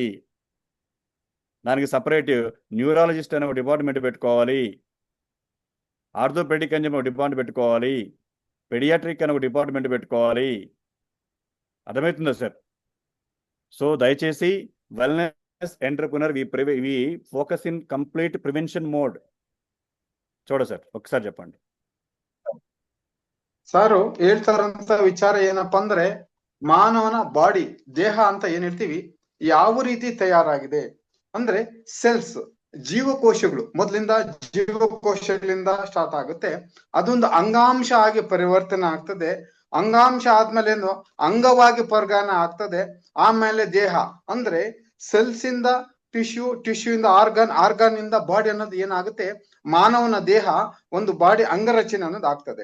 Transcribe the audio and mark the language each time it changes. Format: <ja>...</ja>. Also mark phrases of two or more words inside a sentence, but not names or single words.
<te>దానికి</te> <en>separate neurologist</en> <te>అనే ఒక డిపార్ట్మెంట్ పెట్టుకోవాలి, ఆర్థోపెడిక్ అని చెప్పి ఒక డిపార్ట్మెంట్ పెట్టుకోవాలి, పెడియాట్రిక్ అని ఒక డిపార్ట్మెంట్ పెట్టుకోవాలి. అర్థమవుతుందా సార్?</te> <en>so దయచేసి wellness entrepreneur we focus in complete prevention mode.</en> <te>చూడ ಸರ್ ఒకసారి చెప్పండి.</te> <kn>ಸಾರು ಹೇಳ್ತಾರಂತ ವಿಚಾರ ಏನಪ್ಪಾ ಅಂದ್ರೆ, ಮಾನವನ ಬಾಡಿ ದೇಹ ಅಂತ ಏನ್ ಹೇಳ್ತೀವಿ ಯಾವ ರೀತಿ ತಯಾರಾಗಿದೆ ಅಂದ್ರೆ, ಸೆಲ್ಸ್ ಜೀವಕೋಶಗಳು ಮೊದಲಿಂದ ಜೀವಕೋಶಗಳಿಂದ ಸ್ಟಾರ್ಟ್ ಆಗುತ್ತೆ, ಅದೊಂದು ಅಂಗಾಂಶ ಆಗಿ ಪರಿವರ್ತನೆ ಆಗ್ತದೆ, ಅಂಗಾಂಶ ಆದ್ಮೇಲೆ ಏನು ಅಂಗವಾಗಿ ಪರಿಣಾಮ ಆಗ್ತದೆ, ಆಮೇಲೆ ದೇಹ ಅಂದ್ರೆ ಸೆಲ್ಸ್ ಇಂದ ಟಿಶ್ಯೂ ಇಂದ ಆರ್ಗನ್ ಇಂದ ಬಾಡಿ ಅನ್ನೋದು ಏನಾಗುತ್ತೆ, ಮಾನವನ ದೇಹ ಒಂದು ಬಾಡಿ ಅಂಗರಚನೆ ಅನ್ನೋದು ಆಗ್ತದೆ.</kn>